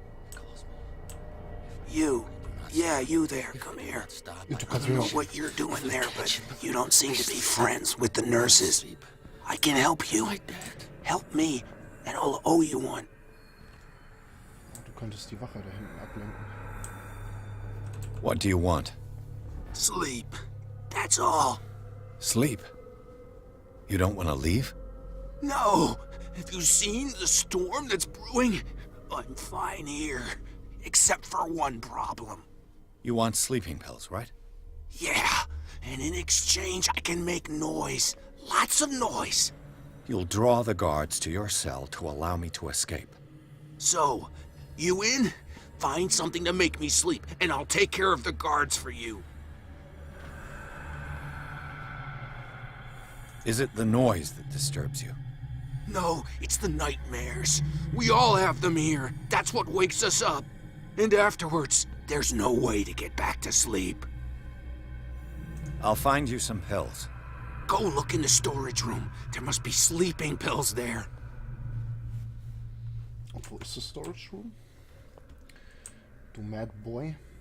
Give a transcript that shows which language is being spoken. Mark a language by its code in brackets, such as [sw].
[en] He calls me. You. Yeah, you there. Come here. I don't know what you're doing there, but you don't seem to be friends with the nurses. I can help you. Help me, and I'll owe you one. [de] Du könntest die Wache da hinten ablenken. [en] What do you want? Sleep. That's all. Sleep? You don't want to leave? No. Have you seen the storm that's brewing? I'm fine here. Except for one problem. You want sleeping pills, right? Yeah. And in exchange, I can make noise. Lots of noise. You'll draw the guards to your cell to allow me to escape. So, you in? Find something to make me sleep, and I'll take care of the guards for you. Is it the noise that disturbs you? No, it's the nightmares. We all have them here. That's what wakes us up. And afterwards, there's no way to get back to sleep. I'll find you some pills. Go look in the storage room. There must be sleeping pills there. [de] Und wo ist das Storage Room? Du Mad Boy.